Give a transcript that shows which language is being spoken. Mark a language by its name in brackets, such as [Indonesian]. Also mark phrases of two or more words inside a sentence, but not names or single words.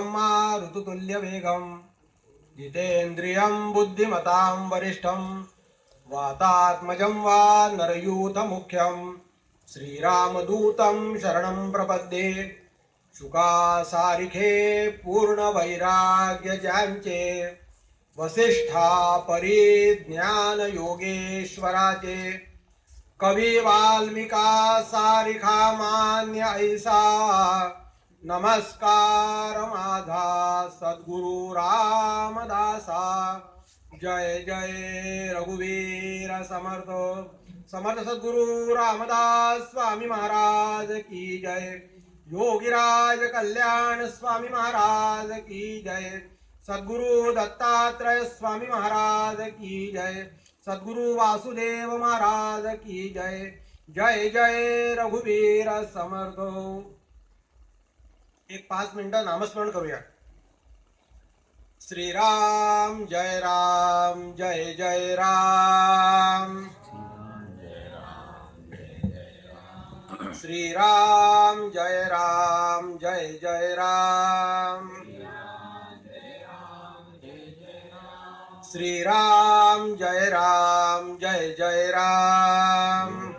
[Sanskrit] मारुततुल्यवेगं जितेन्द्रियं बुद्धिमतां वरिष्ठं वातात्मजं वा नरयूथमुख्यं श्रीरामदूतं शरणं प्रपद्ये [Marathi] शुकासारिखे पूर्णवैराग्यजांचे वसिष्ठा परिज्ञान योगेश्वराचे कवी वाल्मिका सारिखा मान्य ऐसा नमस्कार माझा सद्गुरु रामदासा। जय जय रघुवीर समर्थ समर्थ सद्गुरु रामदास स्वामी महाराज की जय। योगीराज कल्याण स्वामी महाराज की जय। सद्गुरु दत्तात्रेय स्वामी महाराज की जय। सद्गुरु वासुदेव महाराज की जय। जय जय रघुवीर समर्थ। एक 5 मिनिटं नामस्मरण करूया। श्रीराम जय राम जय जय राम। श्रीराम जय राम जय जय राम। श्रीराम जय राम जय जय राम।